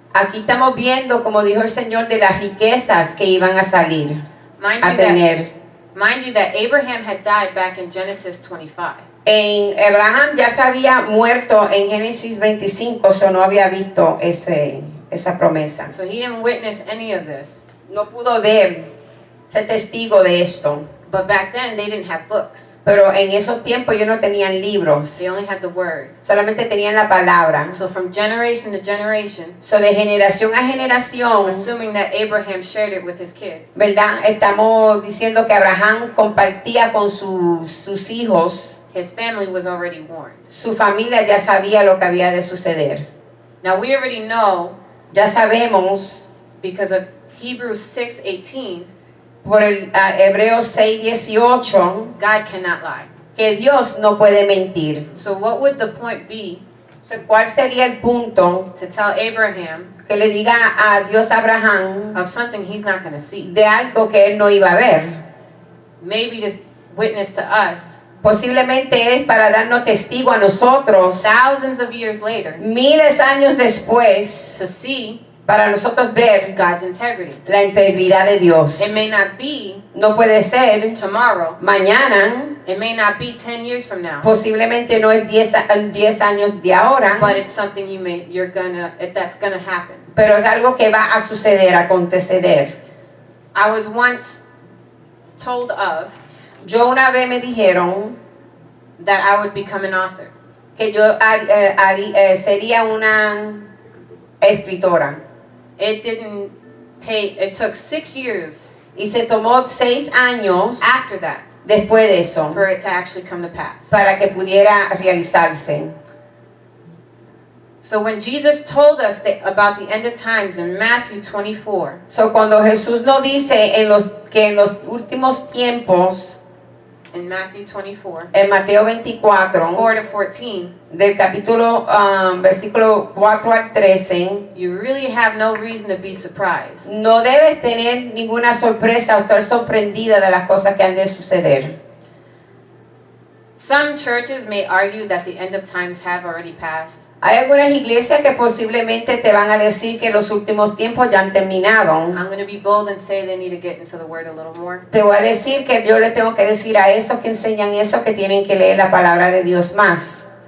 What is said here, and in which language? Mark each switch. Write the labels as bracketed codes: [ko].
[es] Aquí estamos viendo, como dijo el Señor, de las riquezas que iban a salir, a tener. [en] Mind you that Abraham had died back in Genesis 25. [es] Abraham ya se había muerto en Génesis 25, so no había visto esa promesa. [en] So he didn't witness any of this. [es] No pudo ver, ser testigo de esto. [en] But back then they didn't have books. [es] Pero en esos tiempos ellos no tenían libros, [en] They only had the word. [es] solamente tenían la palabra. [en] So from generation to generation, [es] So de generación a generación, [en] assuming that Abraham shared it with his kids, [es] ¿verdad? Estamos diciendo que Abraham compartía con sus hijos, [en] his family was already warned. [es] su familia ya sabía lo que había de suceder. [en] Now we already know, [es] Ya sabemos [en] because of Hebrews 6:18, [es] por el Hebreos 6:18 [en] God cannot lie. [es] que Dios no puede mentir. [en] So what would the point be [es] So, ¿cuál sería el punto [en] to tell Abraham [es] que le diga a Dios a Abraham [en] of something he's not going to see? [es] de algo que él no iba a ver? [en] Maybe to witness to us [es] Posiblemente es para darnos testigo a nosotros [en] thousands of years later [es] miles de años después, [en] to see [es] para nosotros ver [en] God's integrity. [es] la integridad de Dios. [en] It may not be [es] No puede ser [en] tomorrow. [es] mañana, [en] It may not be 10 years from now. [es] posiblemente no es 10 años de ahora, [en] But it's something that's gonna happen. [es] pero es algo que va a suceder, a acontecer. [en] I was once told of [es] Yo una vez me dijeron [en] that I would become an author. [es] que yo sería una escritora. [en] It took 6 years [es] Y se tomó 6 años [en] after that [es] después de eso [en] for it to actually come to pass. [es] para que pudiera realizarse. [en] So when Jesus told us about the end of times in Matthew 24, [es] So, cuando Jesús nos dice que en los últimos tiempos, [en] in Matthew 24, [es] en Mateo 24, [en] 4 to 14, [es] del capítulo, versículo 4 al 13, [en] you really have no reason to be surprised. [es] no debes tener ninguna sorpresa o estar sorprendida de las cosas que han de suceder. [en] Some churches may argue that the end of times have already passed. [es] Hay algunas iglesias que posiblemente te van a decir que los últimos tiempos ya han terminado. [en] I'm going to be bold and say they need to get into the word a little more. [es] Te voy a decir que yo le tengo que decir a esos que enseñan eso que tienen que leer la palabra de Dios más.